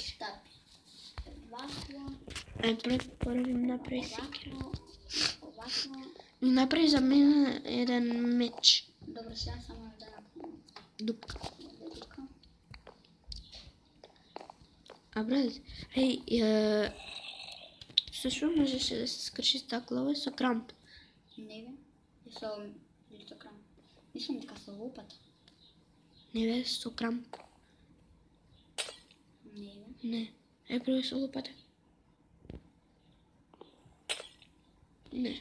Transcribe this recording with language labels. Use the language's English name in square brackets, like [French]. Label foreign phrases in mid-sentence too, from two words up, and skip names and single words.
[Serbian] Stavi. Ovako. Aj prvi napravi sekir. Ovako. Napravi za mene jedan meč. Dobro, sve samo da napravim. Dupka. Dupka. A brat, [Bulgarian] ej, също можеше да се скърши [Macedonian] стаклава со крамп. Не бе, и со крамп. Мислам дека со лопата. Не бе, со крамп. Не бе. Не. Е, прво со лопата. Не.